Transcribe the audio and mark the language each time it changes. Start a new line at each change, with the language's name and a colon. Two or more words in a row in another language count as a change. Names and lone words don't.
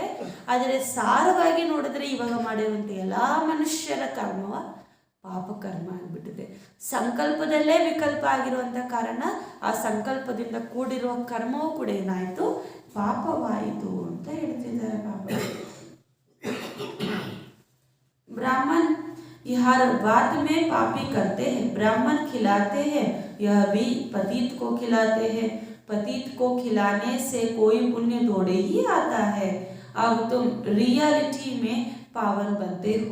Kannada: ಆದರೆ ಸಾರವಾಗಿ ನೋಡಿದ್ರೆ ಇವಾಗ ಮಾಡಿರುವಂಥ ಎಲ್ಲ ಮನುಷ್ಯರ ಕರ್ಮವ ಪಾಪಕರ್ಮ ಆಗಿಬಿಟ್ಟಿದೆ. ಸಂಕಲ್ಪದಲ್ಲೇ ವಿಕಲ್ಪ ಆಗಿರುವಂಥ ಕಾರಣ ಆ ಸಂಕಲ್ಪದಿಂದ ಕೂಡಿರುವ ಕರ್ಮವೂ ಕೂಡ ಏನಾಯಿತು? ಪಾಪವಾಯಿತು ಅಂತ ಹೇಳ್ತಿದ್ದಾರೆ ಬಾಬಾ.
Hindi: ब्राह्मण कि हर बात में पापी करते हैं। ब्राह्मण खिलाते हैं, यह भी पतित को खिलाते हैं। पतित को खिलाने से कोई पुण्य थोड़े ही आता है। अब तुम रियलिटी में पावन बनते हो।